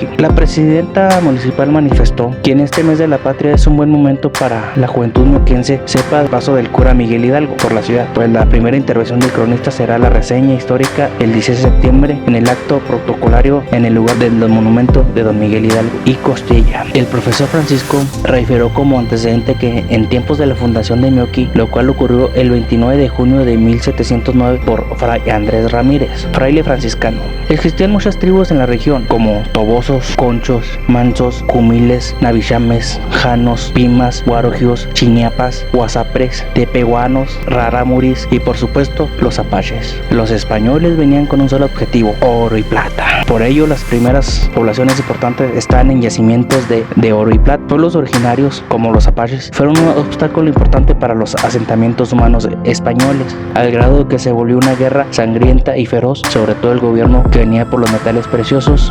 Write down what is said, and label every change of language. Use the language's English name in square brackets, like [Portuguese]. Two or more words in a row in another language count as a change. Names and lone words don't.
[Spanish] La presidenta municipal manifestó que en este mes de la patria es un buen momento para la juventud meoquense sepa el paso del cura Miguel Hidalgo por la ciudad, pues la primera intervención del cronista será la reseña histórica el 16 de septiembre en el acto protocolario en el lugar del monumento de don Miguel Hidalgo y Costilla. El profesor Francisco reiteró como antecedente que en tiempos de la fundación de Meoqui, lo cual ocurrió el 29 de junio de 1709 por Fray Andrés Ramírez, fraile franciscano. Existían muchas tribus en la región, como tobosos, conchos, mansos, cumiles, navishames, janos, pimas, guarojios, chiniapas, guasapres, tepehuanos, raramuris y por supuesto los apaches. Los españoles venían con un solo objetivo: oro y plata. Por ello, las primeras poblaciones importantes están en yacimientos de oro y plata. Pueblos originarios como los apaches fueron un obstáculo importante para los asentamientos humanos españoles, al grado que se volvió una guerra sangrienta y feroz, sobre todo el gobierno que venía por los metales preciosos.